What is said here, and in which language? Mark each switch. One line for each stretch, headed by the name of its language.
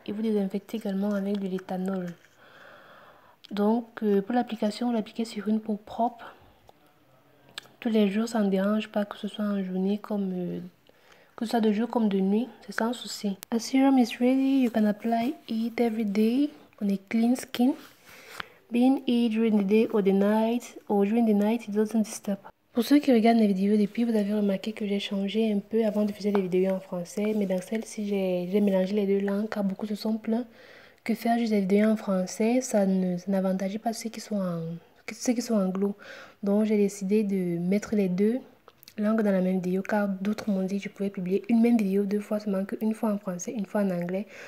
French: Et vous désinfectez également avec de l'éthanol. Donc pour l'application, vous l'appliquez sur une peau propre. Tous les jours, ça ne dérange pas que ce soit en journée comme... que ce soit de jour comme de nuit, c'est sans souci.
English: A serum is ready. You can apply it every day on a clean skin. Being it during the day or during the night, it doesn't disturb.
French: Pour ceux qui regardent mes vidéos depuis, vous avez remarqué que j'ai changé un peu. Avant de faire des vidéos en français, mais dans celle-ci, j'ai mélangé les deux langues car beaucoup se sont plaints que faire juste des vidéos en français, ça n'avantage pas ceux qui sont anglo. Donc j'ai décidé de mettre les deux langues dans la même vidéo car d'autres m'ont dit que je pouvais publier une même vidéo 2 fois, seulement qu'une fois en français, une fois en anglais.